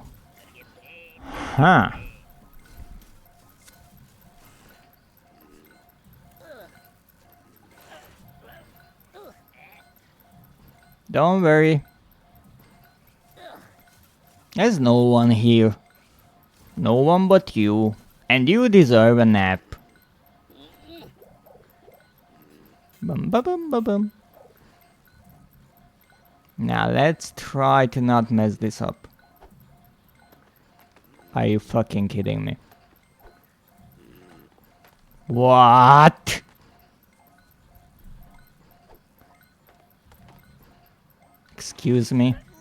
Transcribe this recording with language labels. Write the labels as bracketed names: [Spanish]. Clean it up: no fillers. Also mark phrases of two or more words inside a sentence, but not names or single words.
[English] Huh. Don't worry. There's no one here. No one but you. And you deserve a nap. Bum ba bum ba bum. Now let's try to not mess this up. Are you fucking kidding me? What? Excuse me.